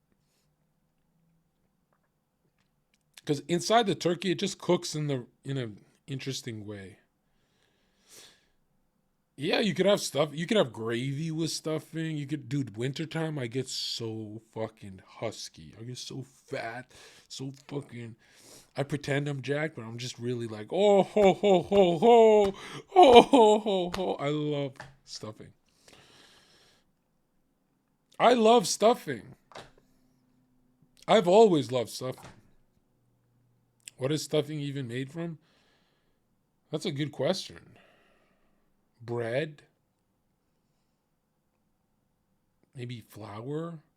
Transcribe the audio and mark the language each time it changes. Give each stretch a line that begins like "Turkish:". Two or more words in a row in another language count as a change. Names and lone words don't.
English: because inside the turkey, it just cooks in an interesting way. Yeah, you could have stuff. You could have gravy with stuffing. You could, dude, wintertime, I get so fucking husky. I get so fat, so fucking, I pretend I'm jacked, but I'm just really like, oh, ho, ho, ho, ho, oh, ho, ho, ho. I love stuffing. I love stuffing. I've always loved stuffing. What is stuffing even made from? That's a good question. Bread, maybe flour.